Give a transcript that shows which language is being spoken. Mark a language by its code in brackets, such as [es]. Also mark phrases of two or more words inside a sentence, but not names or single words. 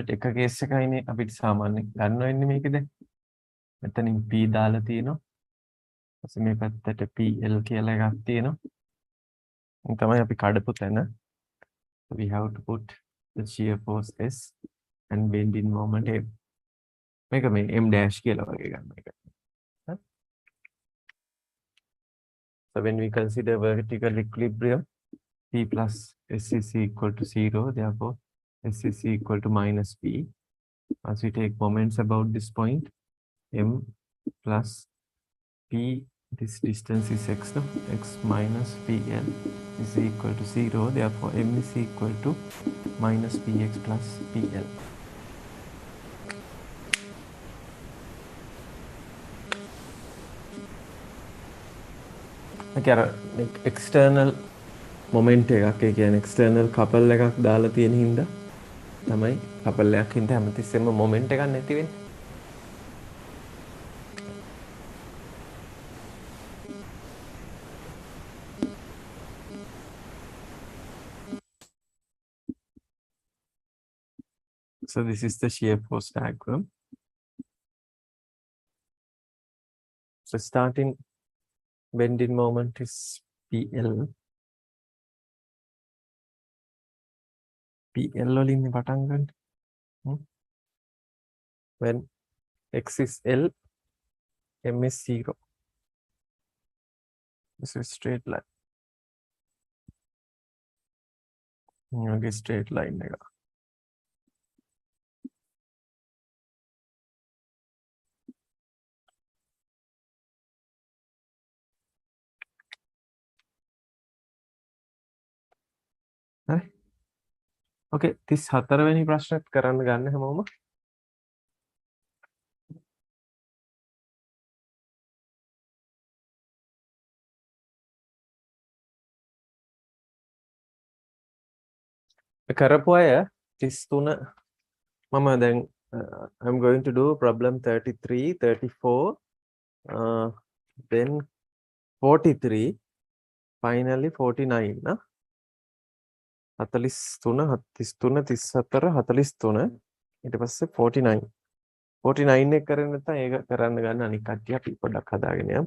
[si] එක case එකයිනේ අපිට සාමාන්‍ය ගන්න වෙන්නේ මේකද? මෙතනින් P දාලා තියෙනවා. ඊපස්සේ මේ පැත්තට PL කියලා එකක් තියෙනවා. මේ තමයි අපි කඩපු තැන. [en] We have to put the shear force S and bending moment M. [si] මේක මේ [en] M dash [si] කියලා වගේ ගන්න එක. [en] So when we consider vertical equilibrium, P plus S is equal to 0. Therefore, S is equal to minus P. As we take moments about this point, M plus P, this distance is X, no? X minus PL is equal to 0. Therefore, M is equal to minus PX plus PL. [si] Okay, [en] external moment [si] එකක් ඒ කියන්නේ [en] external couple [si] එකක් දාලා තියෙන හින්දා තමයි couple එකක් හින්දා හැමතිස්සෙම moment එකක් නැති වෙන්නේ. [en] So this is the shear force diagram. So starting bending moment is PL. [si] PL වලින් පටන් ගන්න. [en] When X is L, M is 0. This is straight line. Okay, straight line එක. [si] හරි. Okay, 34 වෙනි ප්‍රශ්නත් කරන්න ගන්න හැමෝම. කරපු අය 33 මම දැන් [en] I'm going to do problem 33, 34, then 43, finally 49 [si] නා 43 33 34 43 ඊට පස්සේ 49 49 එක කරන්නේ නැත්නම් ඒක කරන්න ගන්න අනික් කට්ටිය අපි පොඩ්ඩක් හදාගෙන යමු.